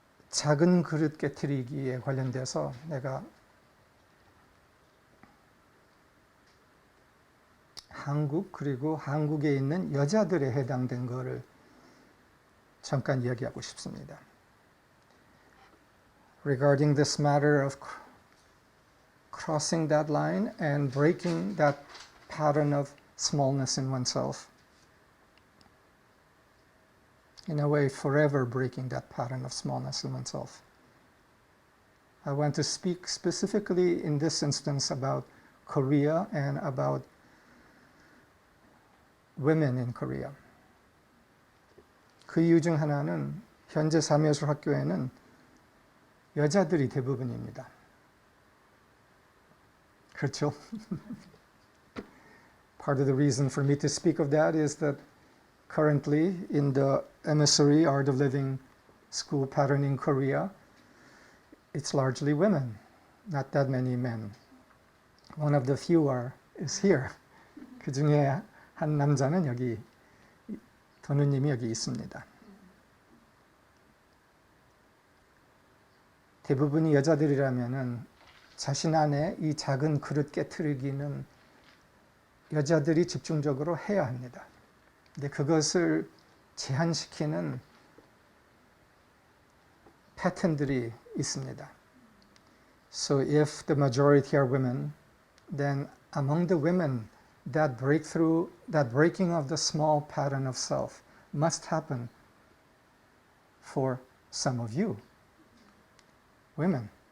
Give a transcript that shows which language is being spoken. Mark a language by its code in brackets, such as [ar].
[ko] 작은 그릇 깨트리기에 관련돼서 내가 한국 그리고 한국에 있는 여자들에 해당된 거를 잠깐 이야기하고 싶습니다. [en] Regarding this matter of crossing that line and breaking that pattern of smallness in oneself. In a way, forever breaking that pattern of smallness in oneself. I want to speak specifically in this instance about Korea and about women in Korea. [ko] 그 이유 중 하나는 현재 삶의예술학교에는 여자들이 대부분입니다. 그렇죠? [en] Part of the reason for me to speak of that is that currently in the emissary Art of Living school pattern in Korea, it's largely women, not that many men. One of the few is here. [ko] 그 중에 한 남자는 여기, 도누님이 여기 있습니다. 대부분이 여자들이라면은 자신 안에 이 작은 그릇 깨트리기는 여자들이 집중적으로 해야 합니다. 근데 그것을 제한시키는 패턴들이 있습니다. [en] So if the majority are women, then among the women, that breaking of the small pattern of self must happen for some of you, women.